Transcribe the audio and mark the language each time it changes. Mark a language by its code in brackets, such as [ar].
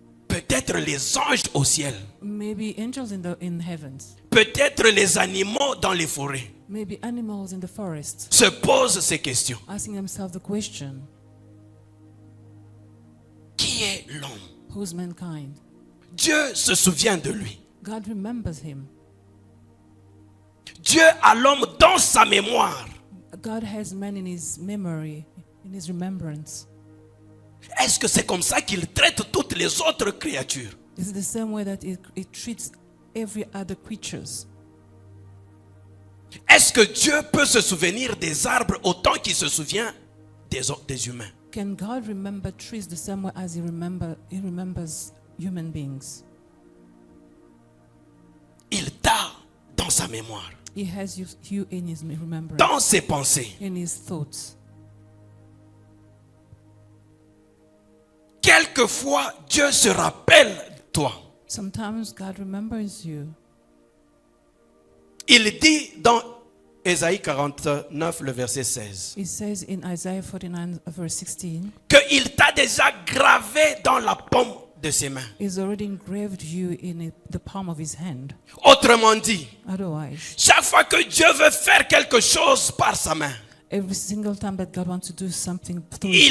[fr] peut-être les anges au ciel, [en] maybe angels in heavens, [fr] peut-être les animaux dans les forêts [en] maybe animals in the forest, [fr] se posent ces questions? [en] asking themselves the question, [fr] Qui est l'homme? [en] who's mankind? [fr] Dieu se souvient de lui. [en] God remembers him. [fr] Dieu a l'homme dans sa mémoire. [en] God has man in his memory, in his remembrance. [fr] Est-ce que c'est comme ça qu'il traite toutes les autres créatures? [en] Is it the same way that it treats every other creatures? [fr] Est-ce que Dieu peut se souvenir des arbres autant qu'il se souvient des humains? [en] Can God remember trees the same way as he remembers human beings? [fr] Il t'a dans sa mémoire, [en] He has you in his remembrance, [fr] dans ses pensées. [en] in his thoughts. [fr] Quelquefois, Dieu se rappelle de toi. [en] Sometimes God remembers you. [fr] Il dit dans Ésaïe 49, le verset 16, [en] He says in Isaiah 49 verse 16, [fr] qu'il t'a déjà gravé dans la paume de ses mains. [en] he's already engraved you in the palm of his hand. [fr] Autrement dit, [en] Otherwise, [fr] chaque fois que Dieu veut faire quelque chose par sa main, [en] every single time that God wants to do something through his